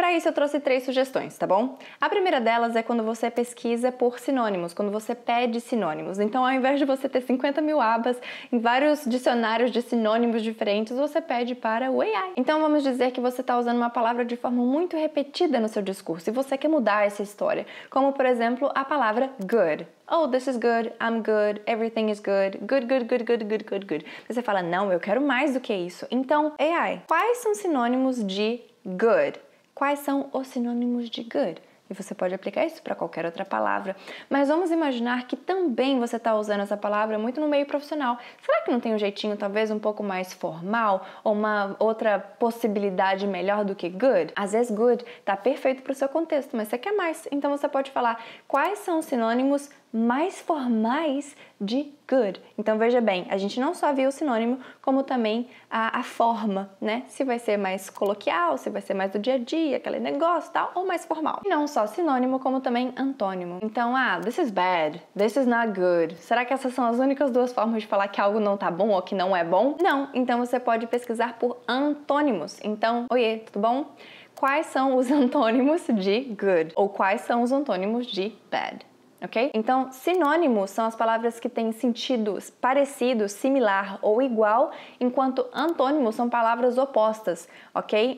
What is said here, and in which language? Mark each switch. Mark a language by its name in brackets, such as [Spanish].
[Portuguese] Para isso eu trouxe 3 sugestões, tá bom? A primeira delas é quando você pesquisa por sinônimos, quando você pede sinônimos. Então, ao invés de você ter 50 mil abas em vários dicionários de sinônimos diferentes, você pede para o AI. Então, vamos dizer que você está usando uma palavra de forma muito repetida no seu discurso e você quer mudar essa história, como, por exemplo, a palavra good. [English] Oh, this is good, I'm good, everything is good, good, good, good, good, good, good, good. [Portuguese] Você fala, não, eu quero mais do que isso. Então, AI, quais são sinônimos de good? Quais são os sinônimos de good? E você pode aplicar isso para qualquer outra palavra. Mas vamos imaginar que também você está usando essa palavra muito no meio profissional. Será que não tem um jeitinho talvez um pouco mais formal? Ou uma outra possibilidade melhor do que good? Às vezes good está perfeito para o seu contexto, mas você quer mais. Então você pode falar quais são os sinônimos mais formais de good. Então veja bem, a gente não só viu o sinônimo, como também a forma, né? Se vai ser mais coloquial, se vai ser mais do dia a dia, aquele negócio tal, ou mais formal. E não só sinônimo, como também antônimo. [English] Então, this is bad, this is not good. [Portuguese] Será que essas são as únicas 2 formas de falar que algo não tá bom ou que não é bom? Não, então você pode pesquisar por antônimos. Então, oiê, tudo bom? Quais são os antônimos de good? Ou quais são os antônimos de bad? Ok? Então, sinônimos são as palavras que têm sentidos parecido, similar ou igual, enquanto antônimos são palavras opostas, ok?